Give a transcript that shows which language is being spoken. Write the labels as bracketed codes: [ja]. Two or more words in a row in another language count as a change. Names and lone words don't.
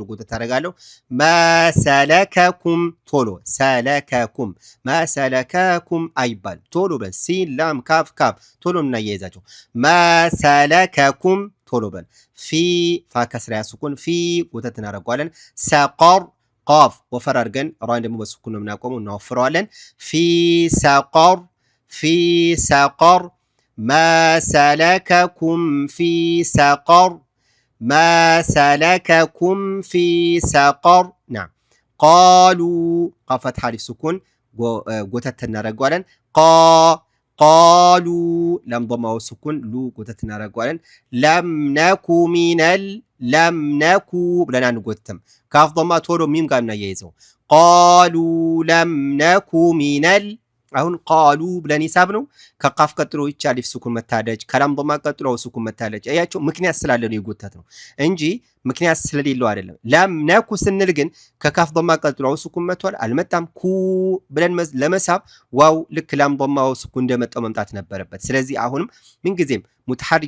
[am] ጎተት ታደርጋለሁ። ማሰለከኩም ቶሎ [ar] سلككم ما سلككم [am] አይባል ቶሎ በል [ar] سين لام كاف [am] ቶሎ እናያይዛቸው። ማሰለከኩም ቶሎ በል። ፊ ፋ ከስራ ያ ሱኩን ፊ ጎተት እናደርገዋለን። ሰቀር ቃፍ ወፈር አድርገን ራን ደግሞ በሱኩን ነው የምናቆመው እናወፍረዋለን። ፊ [ar] ሰቀር ما سلككم في سقر ما سلككم في سقر نعم قالوا قافت حرف سكون [am] ጎተት እናደርገዋለን። [ar] قالوا لم ضمه سكون لو [am] ጎተት እናደርገዋለን። [ar] لم نكن من لم نكن [am] ብለን አንጎትም። ካፍ ضማ ቶሎ ሚም ጋር እናያይዘው። [ar] قالوا لم نكن [am] من አሁን ቃሉ ብለን ሂሳብ ነው። ከቃፍ ቀጥሎ ይቻ አሊፍ ሱኩን መታለች። ከላም ضማ ቀጥሎ ሱኩን መታለች። አያችሁ ምክንያት ስላለ ነው የጎተት ነው እንጂ ምክንያት ስለሌለው አይደለም። [ar] لم نك [am] ስንል ግን ከካፍ ضማ ቀጥሎ ሱኩን መቷል አልመጣም። ኩ ብለን ለመሳብ ዋው ልክ ላም ضማ ሱኩን እንደመጣው መምጣት ነበረበት። ስለዚህ አሁንም ምንጊዜም ሙተሐሪክ